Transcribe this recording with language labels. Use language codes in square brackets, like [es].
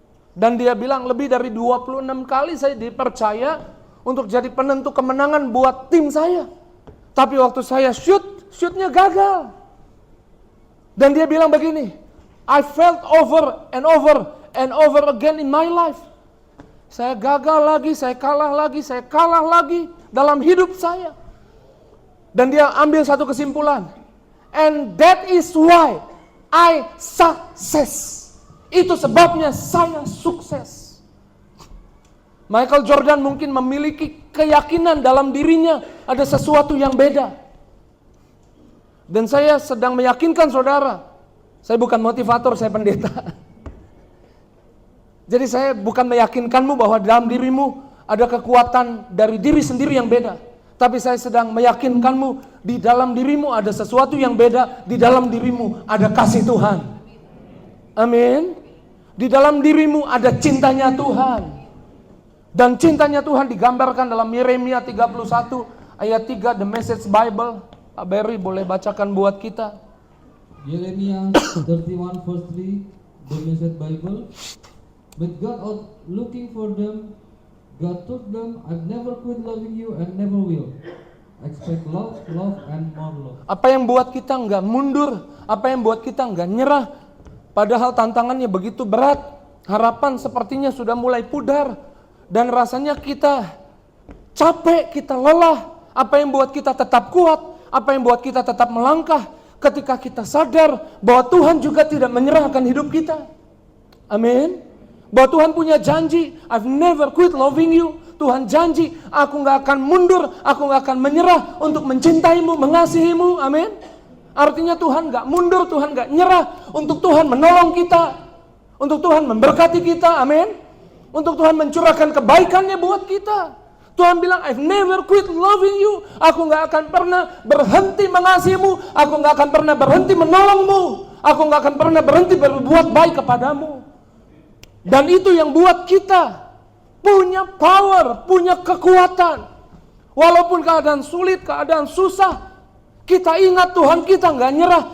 [id] Dan dia bilang lebih dari 26 kali saya dipercaya untuk jadi penentu kemenangan buat tim saya. Tapi waktu saya shootnya gagal. Dan dia bilang begini, [en] I failed over and over again in my life. [id] Saya gagal lagi, saya kalah lagi dalam hidup saya. Dan dia ambil satu kesimpulan. [en] And that is why I success. [id] Itu sebabnya saya sukses. Michael Jordan mungkin memiliki keyakinan dalam dirinya ada sesuatu yang beda. Dan saya sedang meyakinkan saudara, saya bukan motivator, saya pendeta. Jadi saya bukan meyakinkanmu bahwa dalam dirimu ada kekuatan dari diri sendiri yang beda. Tapi saya sedang meyakinkanmu di dalam dirimu ada sesuatu yang beda. Di dalam dirimu ada kasih Tuhan. Amin. Di dalam dirimu ada cintanya Tuhan. Dan cintanya Tuhan digambarkan dalam Yeremia 31 ayat 3, The Message Bible. Pak Berry boleh bacakan buat kita. Yeremia 31 verse 3, The Message Bible. [en] But God out looking for them, God told them, I've never quit loving you and never will. Expect love, and more love. [id] Apa yang buat kita nggak mundur? Apa yang buat kita nggak nyerah? Padahal tantangannya begitu berat. Harapan sepertinya sudah mulai pudar. Dan rasanya kita capek, kita lelah. Apa yang buat kita tetap kuat? Apa yang buat kita tetap melangkah? Ketika kita sadar bahwa Tuhan juga tidak menyerahkan hidup kita. Amin. Bahwa Tuhan punya janji, [en] I've never quit loving you. [id] Tuhan janji, aku gak akan mundur, aku gak akan menyerah untuk mencintaimu, mengasihimu. Amin. Artinya Tuhan gak mundur, Tuhan gak nyerah. Untuk Tuhan menolong kita, untuk Tuhan memberkati kita. Amin. Untuk Tuhan mencurahkan kebaikannya buat kita. Tuhan bilang, [en] I've never quit loving you. [id] Aku gak akan pernah berhenti mengasihimu. Aku gak akan pernah berhenti menolongmu. Aku gak akan pernah berhenti berbuat baik kepadamu. Dan itu yang buat kita punya power, punya kekuatan. Walaupun keadaan sulit, keadaan susah, kita ingat Tuhan kita gak nyerah.